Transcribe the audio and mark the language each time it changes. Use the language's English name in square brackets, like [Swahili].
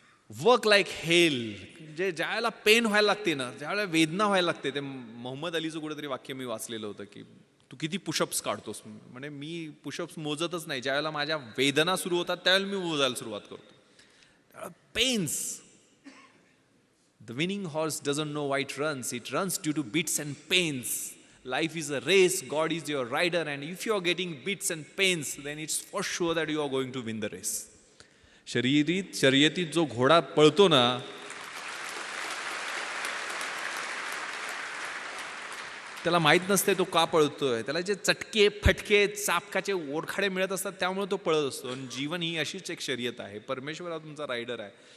[English] work like hell, [Marathi] जे ज्यावेळेला pen व्हायला लागते ना, ज्यावेळेला वेदना व्हायला लागते, ते मोहम्मद अलीचं कुठेतरी वाक्य मी वाचलेलं होतं की तू किती पुशअप्स काढतोस. म्हणजे मी पुशअप्स मोजतच नाही, ज्यावेळेला माझ्या वेदना सुरू होतात त्यावेळेला मी मोजायला सुरुवात करतो. त्यावेळेला pens. [English] The winning horse doesn't know why it runs. It runs due to beats and pains. Life is a race. God is your rider. And if you are getting beats and pains, then it's for sure that you are going to win the race. [Marathi] शर्यतीत जो घोडा पळतो ना, त्याला माहीत नसते तो का पळतोय. त्याला जे चटके, फटके, चापकाचे ओरखाडे मिळत असतात त्यामुळे तो पळत असतो. आणि जीवन ही अशीच एक शर्यत आहे. परमेश्वर हा तुमचा रायडर आहे.